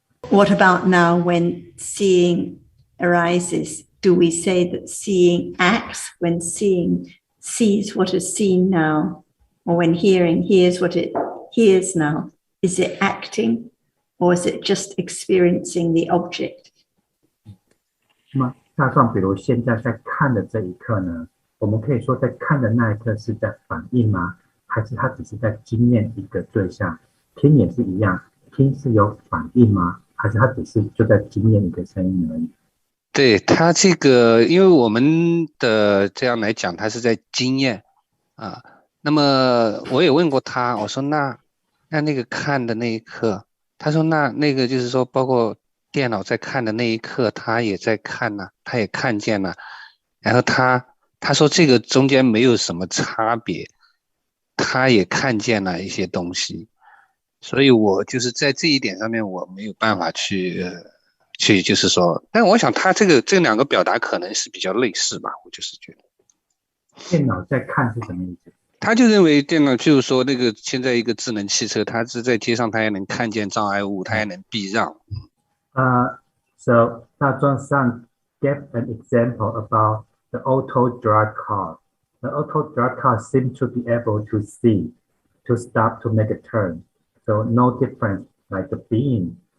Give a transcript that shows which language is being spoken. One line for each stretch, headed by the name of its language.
English: What about now when seeing arises? Do we say that seeing acts when seeing sees what is seen now, or when hearing hears what it hears now? Is it acting, or is it just experiencing the object?
Chinese: 那么大壮，比如现在在看的这一刻呢，我们可以说在看的那一刻是在反应吗？还是他只是在经验一个对象？听也是一样，听是有反应吗？还是他只是就在经验一个声音而已？对，他这个，因为我们的这样来讲，他是在经验啊。那么我也问过他，我说那个看的那一刻，他说那个就是说，包括电脑在看的那一刻，他也在看呢，他也看见了。然后他说这个中间没有什么差别，他也看见了一些东西。所以我就是在这一点上面，我没有办法去就是说，但我想他这两个表达可能是比较类似吧，我就是觉得。电脑在看是什么意思？他就认为电脑就是说那个现在一个智能汽车，它是在街上，它也能看见障碍物，它也能避让。
English: So 大壮 son gave an example about the auto drive car. The auto drive car seems to be able to see, to stop, to make a turn. So no difference like the being.